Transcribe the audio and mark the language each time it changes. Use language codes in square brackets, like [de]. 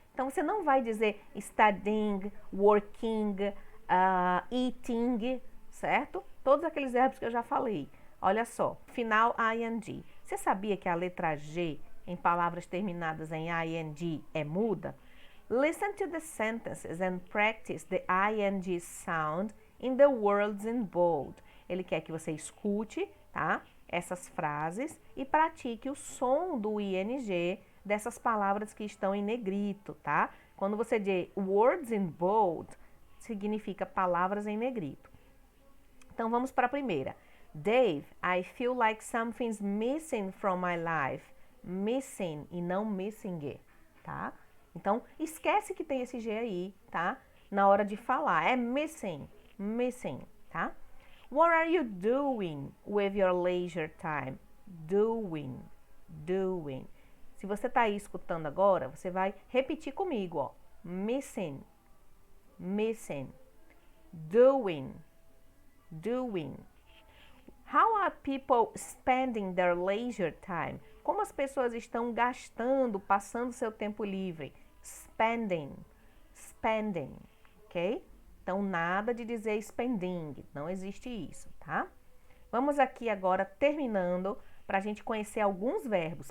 [pt] Então você não vai dizer studying, working, eating, certo? Todos aqueles verbos que eu já falei. Olha só, final ing. Você sabia que a letra G em palavras terminadas em ing é muda? [en] Listen to the sentences and practice the ing sound in the words in bold. [pt] Ele quer que você escute, tá? Essas frases e pratique o som do ing dessas palavras que estão em negrito, tá? Quando você diz [en] words in bold, [pt] significa palavras em negrito. Então vamos para a primeira. [en] Dave, I feel like something's missing from my life. [pt] Missing e não missing, tá? Então esquece que tem esse G aí, tá? Na hora de falar, é missing, missing, tá? [en] What are you doing with your leisure time? Doing, doing. [pt] Se você está aí escutando agora, você vai repetir comigo, ó. [en] Missing, missing. Doing, doing. How are people spending their leisure time? [pt] Como as pessoas estão gastando, passando seu tempo livre? [en] Spending, spending, ok? [pt] Então, nada de dizer spending, não existe isso, tá? Vamos aqui agora terminando para a gente conhecer alguns verbos.